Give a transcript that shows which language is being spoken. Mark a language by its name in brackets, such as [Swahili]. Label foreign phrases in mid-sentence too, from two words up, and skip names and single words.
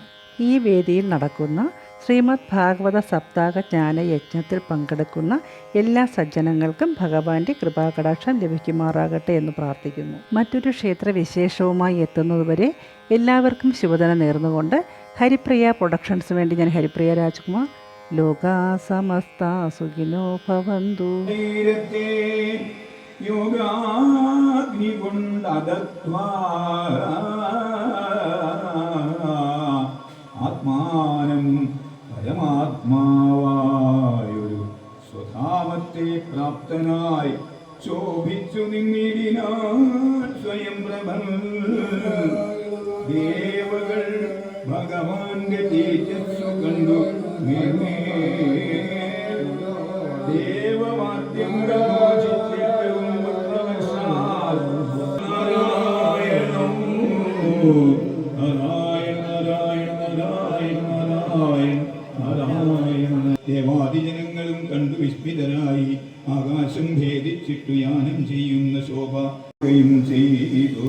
[Malayalam] ഈ വേദിയിൽ നടക്കുന്ന ശ്രീമദ് ഭാഗവത സപ്താഹ ജ്ഞാനയജ്ഞത്തിൽ പങ്കെടുക്കുന്ന എല്ലാ സജ്ജനങ്ങൾക്കും ഭഗവാന്റെ കൃപാകടാക്ഷം ലഭിക്കുമാറാകട്ടെ എന്ന് പ്രാർത്ഥിക്കുന്നു. മറ്റൊരു ക്ഷേത്രവിശേഷവുമായി എത്തുന്നതുവരെ എല്ലാവർക്കും ശുഭദിനം നേർന്നുകൊണ്ട് ഹരിപ്രിയ പ്രൊഡക്ഷൻസിന് വേണ്ടി ഞാൻ ഹരിപ്രിയ രാജ്കുമാർ. [Sanskrit] लोकाः समस्ताः सुखिनो भवन्तु. [Malayalam] ആത്മാനം പരമാത്മാവായൊരു സ്വധാമത്തെ പ്രാപ്തനായി ശോഭിച്ചു നിന്നിടിനാൻ സ്വയം പ്രഭൻ. ദേവകൾ ഭഗവാന്റെ തേജസ്സു കണ്ടു ദേവവാദ്യങ്ങൾ ദേവാദിജനങ്ങളും കണ്ടു വിസ്മിതരായി ആകാശം ഭേദിച്ചിട്ടു യാനം ചെയ്യുന്ന ശോഭയും ചെയ്തു.